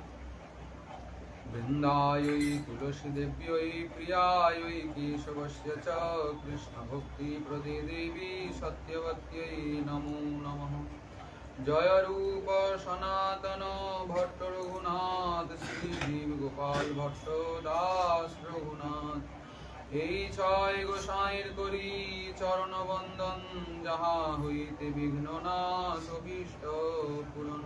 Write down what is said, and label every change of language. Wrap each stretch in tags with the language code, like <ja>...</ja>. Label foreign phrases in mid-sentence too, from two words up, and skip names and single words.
<sa>वृन्दायै तुलसीदेव्यै प्रियायै केशवस्य च कृष्णभक्तिप्रदे देवी सत्यवत्यै नमो नमः।</sa> <bn>জয় রূপ সনাতন ভট্ট রঘুনাথ শ্রী জীব গোপাল ভট্ট দাস রঘুনাথ। এই ছয় গোসাইর করি চরণ বন্দন যাহা হইতে বিঘ্ন নাশ অভীষ্ট পূরণ।</bn>